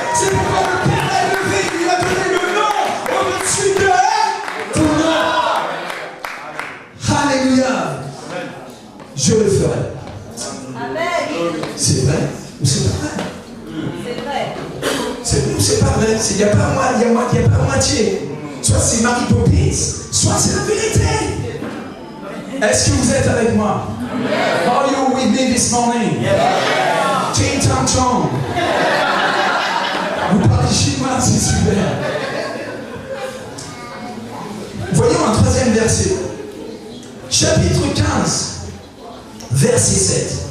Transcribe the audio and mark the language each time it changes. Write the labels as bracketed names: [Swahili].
[French] C'est pourquoi le Père l'a élevé. Il lui a donné le nom au-dessus de tout nom. Alléluia. Je le ferai. C'est vrai ou c'est pas vrai? C'est vrai. C'est vrai ou c'est pas vrai? Il n'y a pas moitié. Soit c'est Mary Poppins, soit c'est la vérité. Est-ce que vous êtes avec moi? [English] Are you with me this morning? Ting Tang Chong. [French] Vous parlez chinois, c'est super. Voyons un 3e verset. Chapitre 15, verset 7.